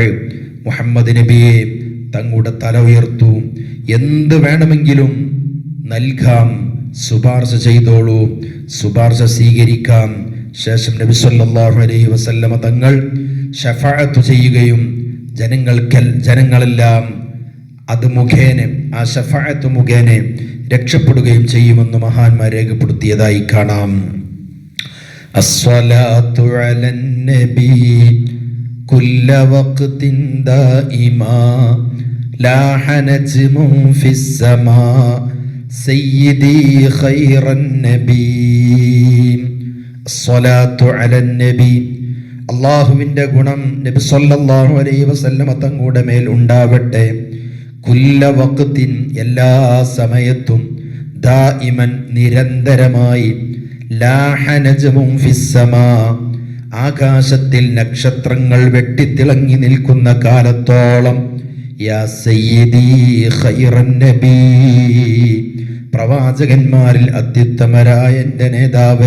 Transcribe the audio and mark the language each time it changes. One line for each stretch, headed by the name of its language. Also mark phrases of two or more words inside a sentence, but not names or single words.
Malayalam: മുഹമ്മദ് നബിയെ, തങ്ങളുടെ തല ഉയർത്തു, എന്ത് വേണമെങ്കിലും നൽകാം, ശുപാർശ ചെയ്തോളൂ, ശുപാർശ സ്വീകരിക്കാം. ശേഷം നബി
Arabic: صلى الله عليه وسلم
Malayalam: തങ്ങൾ ശഫാഅത്ത് ചെയ്യുകയും ജനങ്ങളെല്ലാം അത് മുഖേന, ആ ശഫാഅത്ത് മുഖേന രക്ഷപ്പെടുകയും ചെയ്യുമെന്ന് മഹാന്മാർ രേഖപ്പെടുത്തിയതായി കാണാം.
Arabic: الصلاة على النبي كل وقت دائما لاح نجم في السماء سيدي خير النبي الصلاة على النبي
Malayalam: അള്ളാഹുവിൻ്റെ ഗുണം നബി
Arabic: صلى الله عليه وسلم
Malayalam: തങ്ങളുടെ മേൽ ഉണ്ടാവട്ടെ.
Arabic: كل وقت
Malayalam: എല്ലാ സമയത്തും ദായിമൻ നിരന്തരമായി
Arabic: لاح نجم في السماء
Malayalam: ആകാശത്തിൽ നക്ഷത്രങ്ങൾ വെട്ടിത്തിളങ്ങി നിൽക്കുന്ന കാലത്തോളം
Arabic: يا سيدي خير النبي
Malayalam: പ്രവാചകന്മാരിൽ അത്യുത്തമരായ എൻ്റെ നേതാവേ.